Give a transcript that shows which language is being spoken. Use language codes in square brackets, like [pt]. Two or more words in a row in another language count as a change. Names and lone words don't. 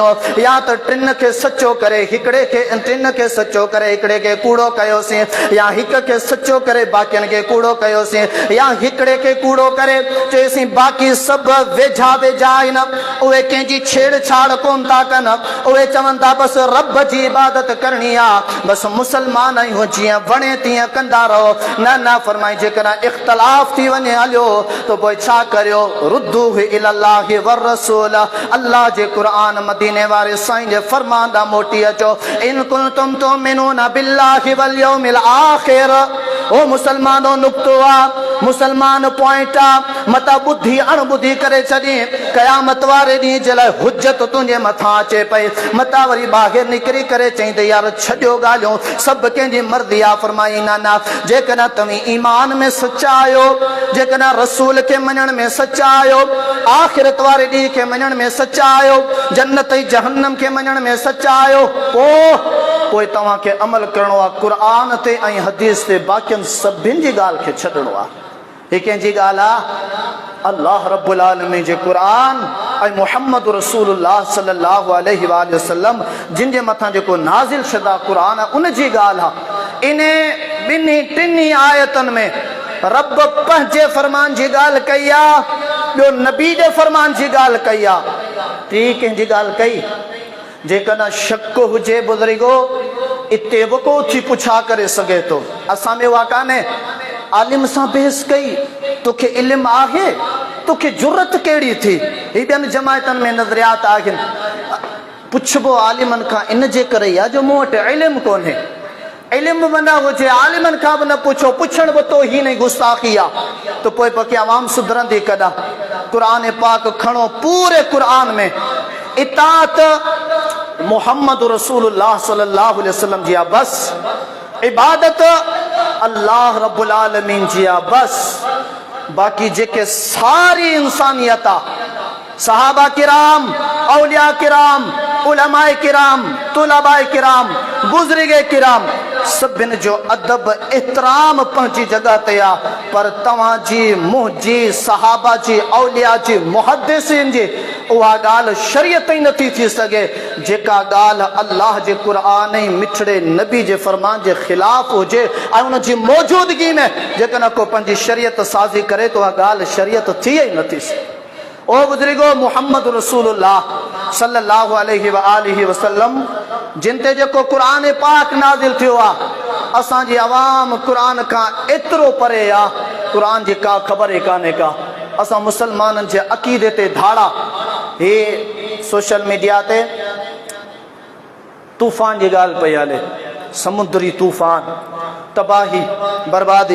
[sd] या त टिन खे सचो करे हिकिड़े खे, टिन खे सचो करे हिकिड़े खे कूड़ो कयोसीं, या हिक खे सचो करे बाक़ियुनि खे कूड़ो कयोसीं, या हिकिड़े खे कूड़ो करे चयोसीं बाक़ी सभु वेझा वेझा आहिनि, उहे कंहिंजी छेड़छाड़ कोन था कनि, उहे चवनि था बसि रब जी इबादत करणी आहे, बसि मुसलमान आहियूं, जीअं वणे तीअं कंदा रहो। न न फरमाई, जेकॾहिं इख़्तिलाफ़ थी वञे हलियो त पोइ छा करियो? [ar] ردوه إلى الله والرسول, [sd] अल्लाह जे क़ुरान मदीने वारे साईं जे फरमान ॾांहुं मोटी अचो। [ar] إن كنتم تؤمنون بالله واليوم الآخر, [sd] ओ मुसलमानो नुक्तो आहे, मुसलमान पॉइंट आहे, मता ॿुधी अणॿुधी करे छॾी, क़यामत वारे ॾींहुं जे लाइ हुज्जत तुंहिंजे मथां अचे पई, मता वरी ॿाहिरि निकिरी करे चई त यार छॾियो ॻाल्हियूं, सभु कंहिंजी मर्ज़ी आहे। फरमाई न न, जेकॾहिं तव्हीं ईमान में सचा आहियो, जेकॾहिं रसूल खे मञण में सचा आहियो, आख़िरत वारे ॾींहं खे मञण में सचा आहियो, जन्नत ऐं जहन्नम खे मञण में सचा आहियो, पोइ तव्हांखे अमल करिणो आहे क़ुरान ते ऐं हदीस ते, बाक़ियुनि सभिनि जी ॻाल्हि खे छॾिणो आहे। हीअ कंहिंजी ॻाल्हि आहे? अल्लाह [ar] رب العالمين [sd] जे क़ुरान ऐं मुहम्मद रसूलुल्लाह [ar] صلى الله عليه وسلم [sd] जिन जे मथां जेको नाज़िल शुदा क़ुरान आहे, उन जी ॻाल्हि आहे। इन ॿिन्ही टिनी आयतनि में रब पंहिंजे फरमान जी ॻाल्हि कई आहे, ॿियो नबी जे फरमान जी ॻाल्हि कई आहे, टी कंहिंजी ॻाल्हि कई? जेकॾहिं शक हुजे बुज़ुर्गो, इते वको थी पुछा करे सघे थो। असां में उहा कान्हे, आलिम सां बहस कई, तोखे इल्मु आहे, तोखे जुरत कहिड़ी थी? ही ॿियनि जमायतनि में नज़रियात आहिनि, पुछबो आलिमनि खां इन जे करे आहे जो मूं वटि इल्मु कोन्हे। इल्मु बि न हुजे, आलिमनि खां बि न पुछो, पुछण बि तो ही नहीं गुस्ताखी आहे, त पोइ पकी आवाम सुधरंदी कॾहिं? क़ुरान पाक खणो, पूरे क़ुरान में इताअत मुहम्मद रसूलुल्लाह [ar] صلى الله عليه وسلم [sd] जी आहे बस, इबादत अल्लाह [ar] رب العالمين [sd] जी आहे बस, बाक़ी जेके सारी इंसानियत आहे, सहाबा किराम, औलिया किराम, उलमाए किराम, तुलबाए किराम, बुजुर्गे किराम, सभिनि जो अदब एहतराम पंहिंजी जॻह ते आहे, पर तव्हांजी मुंहिंजी सहाबा जी औलिया जी मुहद्दिसिन जी उहा ॻाल्हि शरीयत ई नथी थी सघे जेका ॻाल्हि अल्लाह जे क़ुरान ऐं मिठड़े नबी जे फरमान जे ख़िलाफ़ हुजे ऐं उन जी मौजूदगी में जेकॾहिं को पंहिंजी शरीयत साज़ी करे त उहा ॻाल्हि शरीयत थी ई नथी सघे। ओ बुज़ुर्गो, मुहम्मद रसूलुल्लाह [ar] صلى الله عليه وآله وسلم [sd] जिन ते जेको क़ुरान पाक नाज़िल थियो आहे, असांजी आवाम क़ुरान खां एतिरो परे आहे, क़ुरान जी का ख़बर ई कान्हे का। असां मुसलमाननि जे अक़ीदे ते धाड़ा, हे [en] social media [sd] ते तूफ़ान जी ॻाल्हि पई हले, समुद्री तूफ़ान, तबाही, बर्बादी।